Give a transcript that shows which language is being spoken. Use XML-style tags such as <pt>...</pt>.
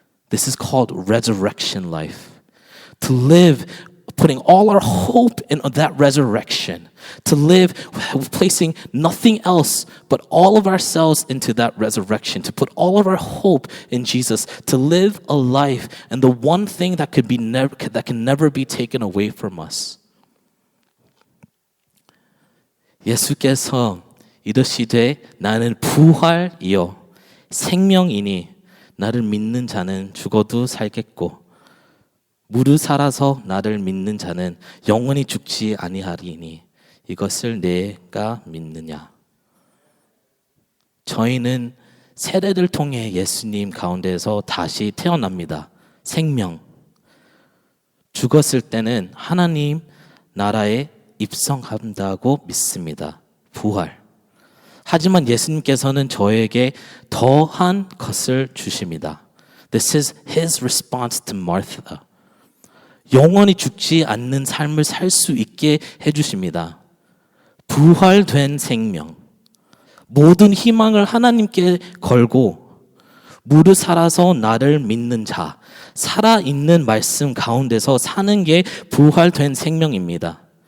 <en>This is called resurrection life. To live putting all our hope in that resurrection. To live placing nothing else but all of ourselves into that resurrection. To put all of our hope in Jesus. To live a life and the one thing that can never be taken away from us.</en> <ko>예수께서 이르시되 나는 부활이요 생명이니 나를 믿는 자는 죽어도 살겠고 무릇 살아서 나를 믿는 자는 영원히 죽지 아니하리니 이것을 내가 믿느냐. 저희는 세례를 통해 예수님 가운데서 다시 태어납니다. 생명. 죽었을 때는 하나님 나라에 입성한다고 믿습니다. 부활. 하지만 예수님께서는 저에게 더한 것을 주십니다.</ko> <en>This is his response to Martha.</en> <ko>영원히 죽지 않는 삶을 살 수 있게 해주십니다. 부활된 생명. 모든 희망을 하나님께 걸고 무릇 살아서 나를 믿는 자. 살아있는 말씀 가운데서 사는 게 부활된 생명입니다.</ko>